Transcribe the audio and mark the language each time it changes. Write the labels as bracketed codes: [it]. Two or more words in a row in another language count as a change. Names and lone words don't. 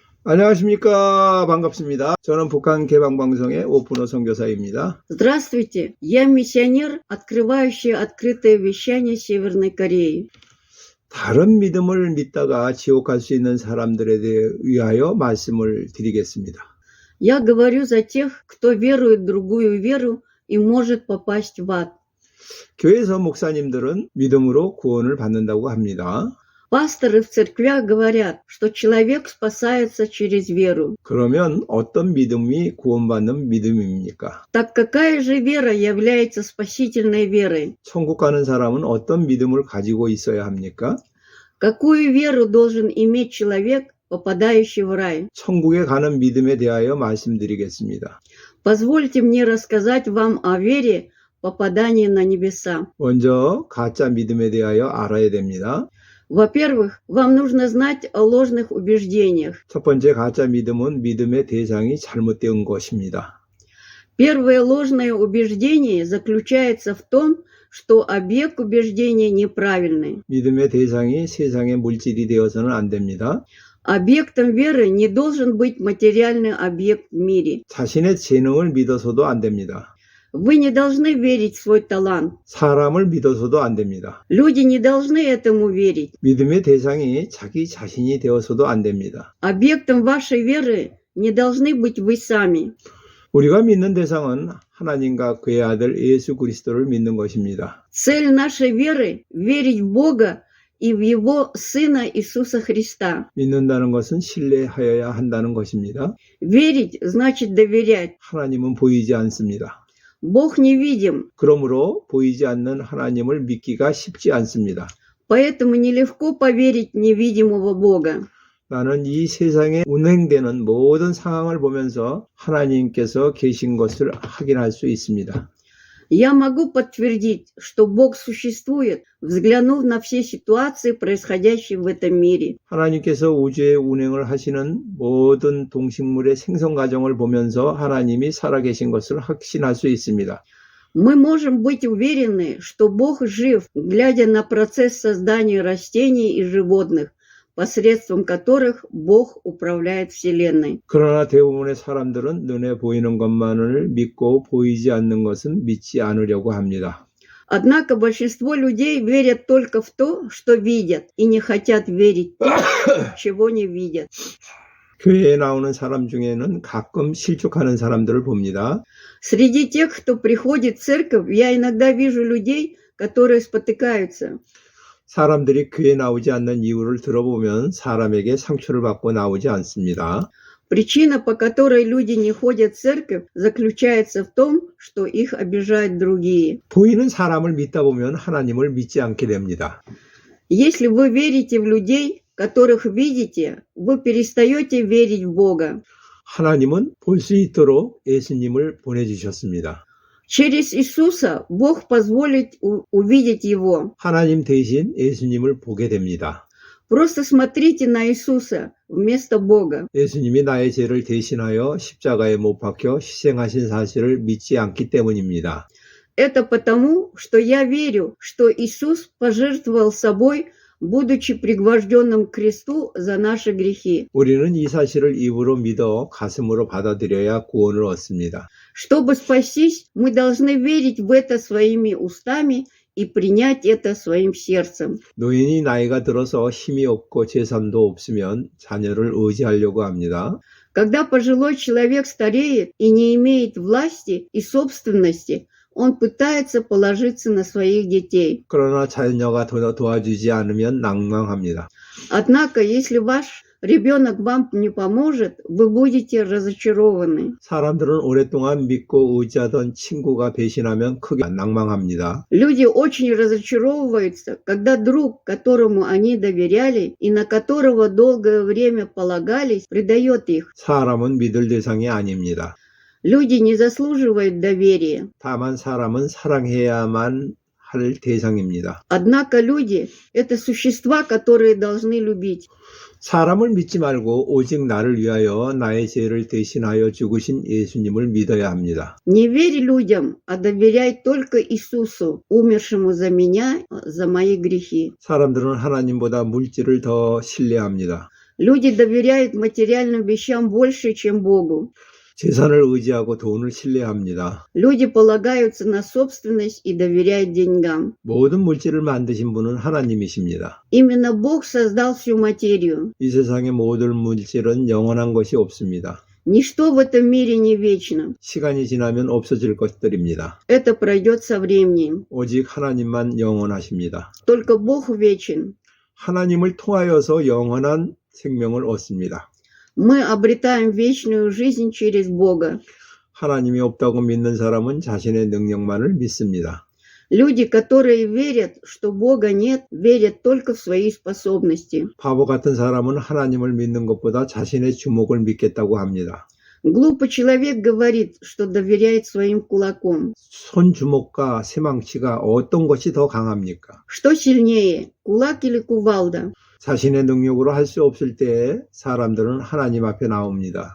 [ko] 안녕하십니까. 반갑습니다. 저는 북한 개방방송의 오픈호 선교사입니다. [ru] Здравствуйте, я миссионер, открывающий открытое вещание Северной Кореи. [ko] 다른 믿음을 믿다가 지옥 갈 수 있는 사람들에 위하여 말씀을 드리겠습니다. [ru] Я говорю за тех, кто верует в другую веру и может попасть в ад. [ko] 교회에서 목사님들은 믿음으로 구원을 받는다고 합니다. [ru] Пасторы в церквях говорят, что человек спасается через веру. [ko] 그러면 어떤 믿음이 구원받는 믿음입니까? [ru] Так какая же вера является спасительной верой? [ko] 천국 가는 사람은 어떤 믿음을 가지고 있어야 합니까? [ru] Какую веру должен иметь человек, попадающий в рай? [ko] 천국에 가는 믿음에 대하여 말씀드리겠습니다. [ru] Позвольте мне рассказать вам о вере, попадании на небеса. [ko] 먼저 가짜 믿음에 대하여 알아야 됩니다. [ru] Во-первых, вам нужно знать о ложных убеждениях. [ko] 첫 번째 가짜 믿음은 믿음의 대상이 잘못된 것입니다. [ru] Первое ложное убеждение заключается в том, что объект убеждения неправильный. [ko] 믿음의 대상이 세상의 물질이 되어서는 안 됩니다. [ru] Объектом веры не должен быть материальный объект в мире. [ko] 자신의 재능을 믿어서도 안 됩니다. [ru] Вы не должны верить в свой талант. [ko] 사람을 믿어서도 안 됩니다. [ru] Люди не должны этому верить. [ko] 믿음의 대상이 자기 자신이 되어서도 안 됩니다. [ru] Объектом вашей веры не должны быть вы сами. [ko] 우리가 믿는 대상은 하나님과 그의 아들 예수 그리스도를 믿는 것입니다. [ru] Цель нашей веры – верить в Бога и в Его Сына Иисуса Христа. [ko] 믿는다는 것은 신뢰하여야 한다는 것입니다. [ru] Верить значит доверять. [ko] 하나님은 보이지 않습니다. [ru] Бог невидим, [ko] 그러므로 보이지 않는 하나님을 믿기가 쉽지 않습니다. [ru] поэтому нелегко поверить в невидимого Бога. [ko] 나는 이 세상에 운행되는 모든 상황을 보면서 하나님께서 계신 것을 확인할 수 있습니다. [ru] Я могу подтвердить, что Бог существует, взглянув на все ситуации, происходящие в этом мире. [ko] 하나님께서 우주의 운행을 하시는 모든 동식물의 생성 과정을 보면서 하나님이 살아계신 것을 확신할 수 있습니다. [ru] Мы можем быть уверены, что Бог жив, глядя на процесс создания растений и животных, посредством которых Бог управляет Вселенной. [ko] 그러나 대부분의 사람들은 눈에 보이는 것만을 믿고 보이지 않는 것은 믿지 않으려고 합니다. [ru] Однако большинство людей верят только в то, что видят, и не хотят верить в то, чего не видят. [ko] 교회에 나오는 사람 중에는 가끔 실족하는 사람들을 봅니다. [ru] Среди тех, кто приходит в церковь, я иногда вижу людей, которые спотыкаются. [ko] 사람들이 교회에 나오지 않는 이유를 들어보면 사람에게 상처를 받고 나오지 않습니다. [ru] Причина, по которой люди не ходят в церковь, заключается в том, что их обижают другие. [ko] 보이는 사람을 믿다 보면 하나님을 믿지 않게 됩니다. [ru] Если вы верите в людей, которых видите, вы перестаете верить в Бога. [ko] 하나님은 볼 수 있도록 예수님을 보내주셨습니다. [ru] Через Иисуса Бог позволит увидеть Его. [ko] 하나님 대신 예수님을 보게 됩니다. [ru] Просто смотрите на Иисуса вместо Бога. [ko] 예수님이 나의 죄를 대신하여 십자가에 못 박혀 희생하신 사실을 믿지 않기 때문입니다. [ru] Это потому, что я верю, что Иисус пожертвовал собой, будучи пригвожденным к кресту за наши грехи. [ko] 우리는 이 사실을 입으로 믿어 가슴으로 받아들여야 구원을 얻습니다. [ru] Чтобы спастись, мы должны верить в это своими устами и принять это своим сердцем. [ko] 노인이 나이가 들어서 힘이 없고 재산도 없으면 자녀를 의지하려고 합니다. [ru] Когда пожилой человек стареет и не имеет власти и собственности, он пытается положиться на своих детей. [ko] 그러나 자녀가 도와주지 않으면 낭망합니다. [ru] Однако, если ваш ребенок вам не поможет, вы будете разочарованы. [ko] 사람들은 오랫동안 믿고 의지하던 친구가 배신하면 크게 낭망합니다. [ru] Люди очень разочаровываются, когда друг, которому они доверяли и на которого долгое время полагались, предает их. [ko] 사람은 믿을 대상이 아닙니다. [ru] Люди не заслуживают доверия. [ko] 다만 사람은 사랑해야만 할 대상입니다. [ru] Однако люди – это существа, которые должны любить. [ko] 사람을 믿지 말고 오직 나를 위하여 나의 죄를 대신하여 죽으신 예수님을 믿어야 합니다. [ru] Не верь людям, а доверяй только Иисусу, умершему за меня, за мои грехи. [ko] 사람들은 하나님보다 물질을 더 신뢰합니다. [ru] Люди доверяют материальным вещам больше, чем Богу. [ko] 재산을 의지하고 돈을 신뢰합니다. [ru] Люди полагаются на собственность и доверяют деньгам. [ko] 모든 물질을 만드신 분은 하나님이십니다. [ru] Именно Бог создал всю материю. [ko] 이 세상의 모든 물질은 영원한 것이 없습니다. [ru] Ничто в этом мире не вечно. [ko] 시간이 지나면 없어질 것들입니다. [ru] Это пройдет со временем. [ko] 오직 하나님만 영원하십니다. [ru] Только Бог вечен. [ko] 하나님을 통하여서 영원한 생명을 얻습니다. [ru] Мы обретаем вечную жизнь через Бога. [ko] 하나님이 없다고 믿는 사람은 자신의 능력만을 믿습니다. [ru] Люди, которые верят, что Бога нет, верят только в свои способности. [ko] 바보 같은 사람은 하나님을 믿는 것보다 자신의 주먹을 믿겠다고 합니다. [ru] Глупый человек говорит, что доверяет своим кулакам. [ko] 손주먹과 쇠망치가 어떤 것이 더 강합니까? [ru] Что сильнее, кулак или кувалда? [ko] 자신의 능력으로 할 수 없을 때에 사람들은 하나님 앞에 나옵니다.